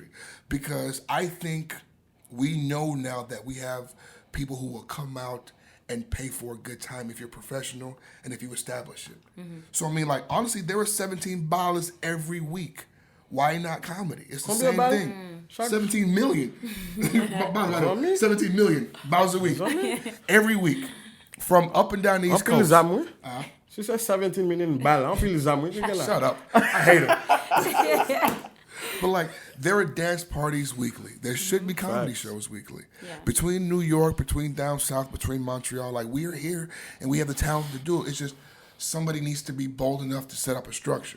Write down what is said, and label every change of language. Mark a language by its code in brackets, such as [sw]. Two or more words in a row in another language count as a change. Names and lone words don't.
[en] Because I think we know now that we have people who will come out and pay for a good time if you're professional and if you establish it. So, I mean, like, honestly, there are 17 ballers every week. Why not comedy? It's the [ht] Combien [en] same [ht] balles? [en] thing. 17 million. 17 million balls a week. Every week. From up and down the [ht] An [en] East [ht] pil [en] Coast. [ht] zamou. Si se 17 million bal, an pil zamou. [en] Shut up. I hate it. But, like, there are dance parties weekly. There should be comedy shows weekly. Yeah. Between New York, between down south, between Montreal, like, we are here and we have the talent to do it. It's just somebody needs to be bold enough to set up a structure.